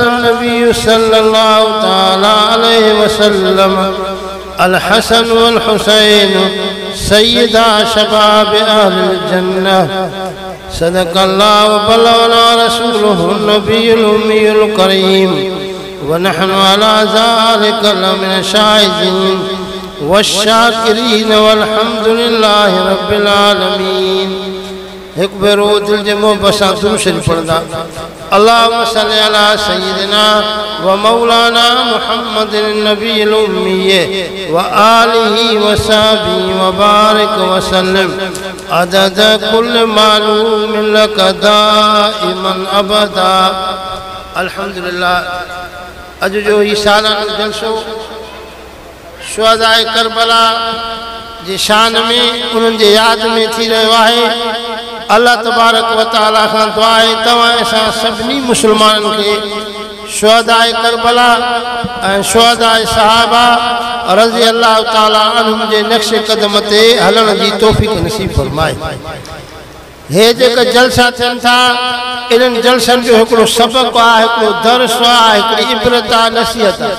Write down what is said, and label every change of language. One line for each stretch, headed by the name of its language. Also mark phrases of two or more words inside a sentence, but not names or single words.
Arabic: نبي صلى الله تعالى عليه وسلم الحسن والحسين سيدا شباب أهل الجنة صدق الله وبلغنا رسوله النبي الأمي الكريم ونحن على ذلك لمن الشاهدين والشاكرين والحمد لله رب العالمين.
Sindhi: एक बेरो दिल जे मोहब्बत सां दुरूद शरीफ पढ़ंदा
Arabic: اللهم صل على سيدنا ومولانا محمد النبي الأمي وآله وصحبه وبارك وسلم عدد كل معلوم لك دائما أبدا.
Sindhi: अल्हम्दुलिल्लाह अज जो ही सालाना जलसो शुहदाए करबला जी शान में उन्हनि जे याद में थी रहियो आहे।
Arabic: الله تبارك وتعالى
Sindhi: खां दुआ आहे तव्हां असां सभिनी मुस्लमाननि खे शुहदाए करबला ऐं शुहदाए सहाबा
Arabic: رضي الله تعالى عنهم
Sindhi: जे नक्श कदम ते हलण जी तौफ़ीक़ नसीब फरमाए। हे जेका जलसा थियनि था इन्हनि जलसनि जो हिकिड़ो सबक़ आहे, हिकिड़ो दर्स आहे, हिकिड़ी इबरत आहे, नसीहत आहे।